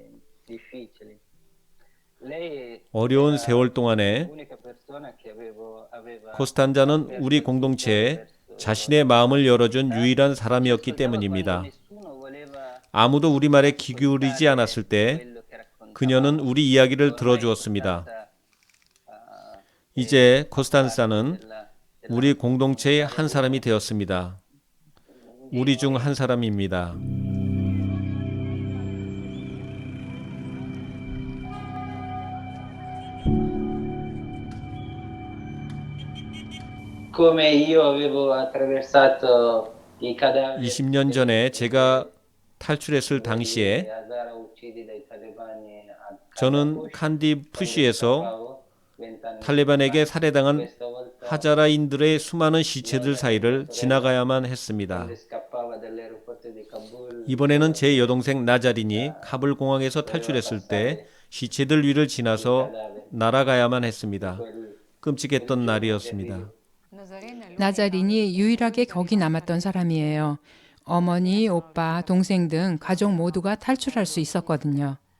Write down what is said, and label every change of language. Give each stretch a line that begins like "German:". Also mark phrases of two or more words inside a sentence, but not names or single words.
Korean: 어려운 세월 동안에 코스탄자는 우리 공동체에 자신의 마음을 열어준 유일한 사람이었기 때문입니다. 아무도 우리 말에 귀 기울이지 않았을 때 그녀는 우리 이야기를 들어주었습니다. 이제 코스탄사는 우리 공동체의 한 사람이 되었습니다. 우리 중 한 사람입니다.
Italian: Come io avevo attraversato i cadaveri
Korean: 20년 전에 제가 탈출했을 당시에
Italian: Hazara uccisi dai talebani a
Korean: 저는 칸디 푸시에서 탈레반에게 살해당한 하자라인들의 수많은 시체들 사이를 지나가야만 했습니다.
Italian: scappava dall'aeroporto di Kabul.
Korean: 이번에는 제 여동생 나자린이 카불 공항에서 탈출했을 때 시체들 위를 지나서 날아가야만 했습니다. 끔찍했던 날이었습니다. 나자린이 유일하게 거기 남았던 사람이에요. 어머니, 오빠, 동생 등 가족 모두가 탈출할 수 있었거든요.